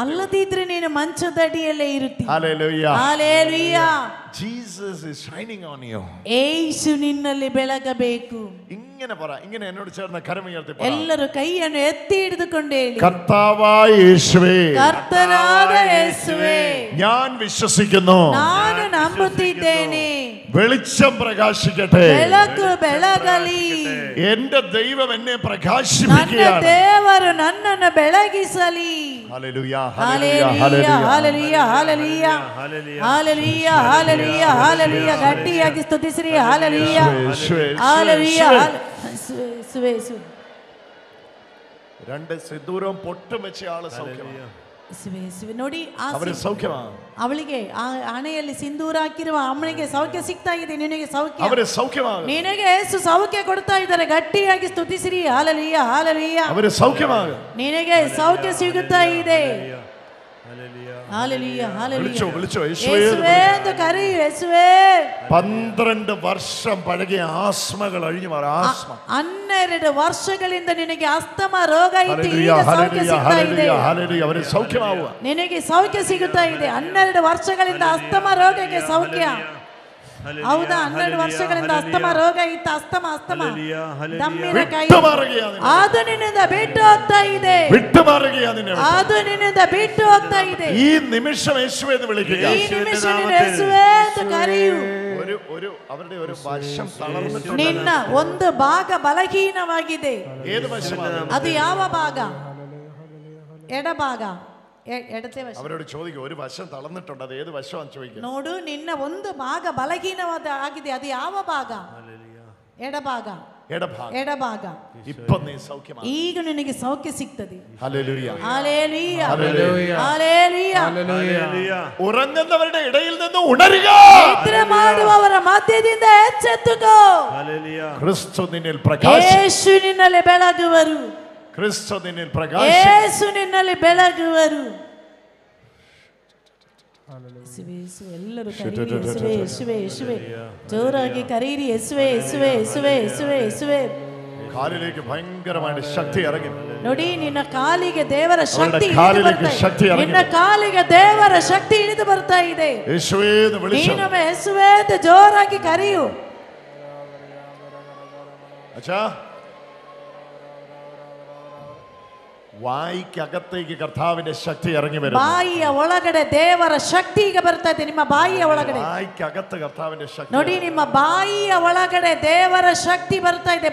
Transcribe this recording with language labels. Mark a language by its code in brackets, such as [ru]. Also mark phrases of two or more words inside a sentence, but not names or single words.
[kn] ಅಲ್ಲದಿದ್ರೆ ನೀನು ಮಂಚದ ಅಡಿಯಲ್ಲೇ ಇರುತ್ತಿ. [ml] ഹല്ലേലൂയ. [kn] ಹಲ್ಲೇಲೂಯ. [en] Jesus is shining on you. [kn] ಯೇಸು ನಿನ್ನಲ್ಲಿ ಬೆಳಗಬೇಕು. [ml] ഇങ്ങനെ പറ, ഇങ്ങനെ എന്നോട് ചേർന്ന് കരമുയർത്തി പറ. [kn] ಎಲ್ಲರೂ ಕೈಯನ್ನು ಎತ್ತಿ ಹಿಡಿದುಕೊಂಡು ಹೇಳಿ, [ml] കർത്താവായ യേശുവേ, [kn] ಕರ್ತನಾದ ಯೇಸುವೇ, [ml] ഞാൻ വിശ്വസിക്കുന്നു. [kn] ನಾನು ನಂಬುತ್ತಿದ್ದೇನೆ. [ml] വെളിച്ചം പ്രകാശിക്കട്ടെ. [kn] ಬೆಳಕು ಬೆಳಗಲಿ. [ml] എന്റെ ദൈവം എന്നെ [kn] ನನ್ನ [ml] പ്രകാശിപ്പിക്കുകയാണ്. [kn] ದೇವರು ನನ್ನನ್ನು ಬೆಳಗಿಸಲಿ. [ml] ഹല്ലേലൂയ. [kn] ಹಲ್ಲೇಲೂಯ. ಹಲ್ಲೇಲೂಯ. ಹಲ್ಲೇಲೂಯ. ಹಲ್ಲೇಲೂಯ. ಹಲ್ಲೇಲೂಯ. ಹಲ್ಲೇಲೂಯ. ಗಟ್ಟಿಯಾಗಿ ಸ್ತುತಿಸಿರಿ. ಹಲ್ಲೇಲೂಯ. ಹಲ್ಲೇಲೂಯ. ಯೇಸುವೇ ಯೇಸುವೇ. [ml] രണ്ട് സിന്ദൂരവും പൊട്ടും വെച്ച ആള് സൗഖ്യമാണ്. [kn] ಯೇಸುವೇ ಯೇಸುವೇ. ನೋಡಿ, [ml] അവര് സൗഖ്യമാണ്. [kn] ಅವಳಿಗೆ ಆ ಹಣೆಯಲ್ಲಿ ಸಿಂಧೂರ ಹಾಕಿರುವ ಅಮ್ಮನಿಗೆ ಸೌಖ್ಯ ಸಿಗ್ತಾ ಇದೆ. ನಿನಗೆ ಸೌಖ್ಯ. [ml] അവര് സൗഖ്യമാണ്. [kn] ನಿನಗೆ ಯೇಸು ಸೌಖ್ಯ ಕೊಡ್ತಾ ಇದ್ದಾರೆ. ಗಟ್ಟಿಯಾಗಿ ಸ್ತುತಿಸಿರಿ. ಹಲ್ಲೇಲೂಯ. ಹಲ್ಲೇಲೂಯ. [ml] അവര് സൗഖ്യമാണ്. [kn] ನಿನಗೆ ಸೌಖ್ಯ ಸಿಗುತ್ತಾ ಇದೆ. [ml] ഹല്ലേലൂയ. ഹല്ലേലൂയ. വിളിച്ചോ വിളിച്ചോ. യേശുവേ യേശുവേ എന്ന് കരയൂ. യേശുവേ. 12 വർഷം പഴകിയ ആസ്മകൾ അഴിഞ്ഞു മാറി. ആസ്മ [kn] 12 ವರ್ಷಗಳಿಂದ ನಿನಗೆ ಅಸ್ತಮ ರೋಗ ಇತ್ತು. [ml] ഹല്ലേലൂയ. [kn] ಈಗ ಸೌಖ್ಯ [ml] ഹല്ലേലൂയ. [kn] ಸಿಗ್ತಾ ಇದೆ. [ml] ഹല്ലേലൂയ. ഹല്ലേലൂയ. അവര് സൗഖ്യമാവുക. [kn] ನಿನಗೆ ಸೌಖ್ಯ ಸಿಗುತ್ತಾ ಇದೆ. 12 ವರ್ಷಗಳಿಂದ ಅಸ್ತಮ ರೋಗಕ್ಕೆ ಸೌಖ್ಯ. ಹೌದಾ 12 ವರ್ಷಗಳಿಂದ ಅಸ್ತಮ ರೋಗ ಇತ್ತು. ಅಸ್ತಮ ದಮ್ಮಿನ ಕೈ ಅದು ನಿನ್ನಿಂದ ಬಿಟ್ಟು ಹೋಗ್ತಾ ಇದೆ. ಅದು ನಿನ್ನಿಂದ ಬಿಟ್ಟು ಹೋಗ್ತಾ ಇದೆ. [ml] ഈ നിമിഷം യേശുവേ എന്ന് വിളിക്കുക. ഈ നിമിഷം യേശുവേ എന്ന് കരയൂ. അവരുടെ ഒരു വശം തളർന്നിട്ടുണ്ട്. [kn] ನಿನ್ನ ಒಂದು ಭಾಗ ಬಲಹೀನವಾಗಿದೆ. [ml] ഏത് വശമാണ്? [kn] ಅದು ಯಾವ ಭಾಗ? ಎಡಭಾಗ, ಎಡತೆ ವಶ. [ml] അവരോട് ചോദിക്കുക, ഒരു വശം തളർന്നിട്ടുണ്ട്, അത് ഏത് വശമാണെന്ന് ചോദിക്കുക. [kn] ನೋಡು, ನಿನ್ನ ಒಂದು ಭಾಗ ಬಲಹೀನವಾದ ಆಗಿದೆ, ಅದು ಯಾವ ಭಾಗ? ಎಡಭಾಗ. ಎಡಭಾಗ. [ml] ഇപ്പൊ നീ സൗഖ്യമാണ്. [kn] ಈಗ ನಿನಗೆ ಸೌಖ್ಯ ಸಿಗ್ತದೆ. [ml] ഹല്ലേലൂയ, ഹല്ലേലൂയ, ഹല്ലേലൂയ, ഹല്ലേലൂയ, ഹല്ലേലൂയ. ഉറങ്ങുന്നവരുടെ ഇടയിൽ നിന്ന് ഉണരുക. [kn] നിദ്ര ಮಾಡುವವರ ಮಧ್ಯದಿಂದ ಎಚ್ಚೆತ್ತುಕೋ. [ml] ഹല്ലേലൂയ. ക്രിസ്തു നിന്നിൽ പ്രകാശിക്കും. [kn] യേശു ನಿನ್ನಲ್ಲಿ ಬೆಳಗುವರು. [ml] ക്രിസ്തു നിന്നിൽ പ്രകാശിക്കും. [kn] യേശു ನಿನ್ನಲ್ಲಿ ಬೆಳಗುವರು. ಎಲ್ಲರೂ ಕರೀರಿ ಯೇಸುವೆ, ಯೇಸುವೆ, ಯೇಸುವೆ. ಜೋರಾಗಿ ಕರೀರಿ ಯೇಸುವೆ, ಯೇಸುವೆ, ಯೇಸುವೆ, ಯೇಸುವೆ, ಯೇಸುವೆ. [ml] കാലിലേക്ക് ഭയങ്കരമായ ശക്തി ഇറങ്ങി. [kn] ನೋಡಿ, ನಿನ್ನ ಕಾಲಿಗೆ ದೇವರ ಶಕ್ತಿ ನಿನ್ನ ಕಾಲಿಗೆ ದೇವರ ಶಕ್ತಿ ಇಳಿದು ಬರ್ತಾ ಇದೆ. ಯೇಸುವೇ ಎಂದು ವಿളിച്ചു. ನೀನು ಯೇಸುವೆ ಎಂದು ಜೋರಾಗಿ ಕರೆಯು. [ml] അച്ഛാ, വായിക്കകത്തേക്ക് കർത്താവിന്റെ ശക്തി ഇറങ്ങി വരുന്നു. [kn] ಬಾಯಿಯ ಒಳಗಡೆ ದೇವರ ಶಕ್ತಿ ಈಗ ಬರ್ತಾ ಇದೆ. ನಿಮ್ಮ ಬಾಯಿಯ ಒಳಗಡೆ, [ml] വായിക്കകത്ത് കർത്താവിന്റെ ശക്തി. [kn] ನೋಡಿ, ನಿಮ್ಮ ಬಾಯಿಯ ಒಳಗಡೆ ದೇವರ ಶಕ್ತಿ ಬರ್ತಾ ಇದೆ.